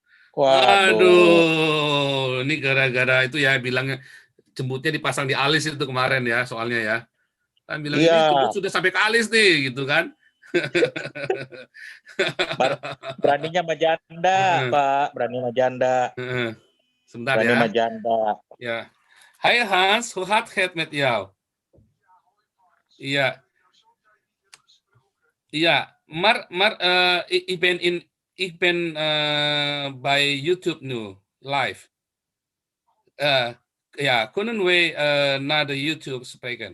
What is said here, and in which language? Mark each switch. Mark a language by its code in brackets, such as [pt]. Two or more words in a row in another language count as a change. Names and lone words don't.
[id] Waduh, ini gara-gara itu ya bilangnya jemputnya dipasang di alis itu kemarin ya soalnya ya. Kan bilang ini jemput sudah sampai ke alis nih gitu kan. Beraninya sama janda, Pak. Berani sama janda. Sebentar berani ya. Sama janda. Ya. [nl] Hai Hans, hoe gaat het met jou? [id] Iya. [nl] Iya, maar ik ben bij YouTube nu live. Ja, kunnen we naar de YouTube spreken?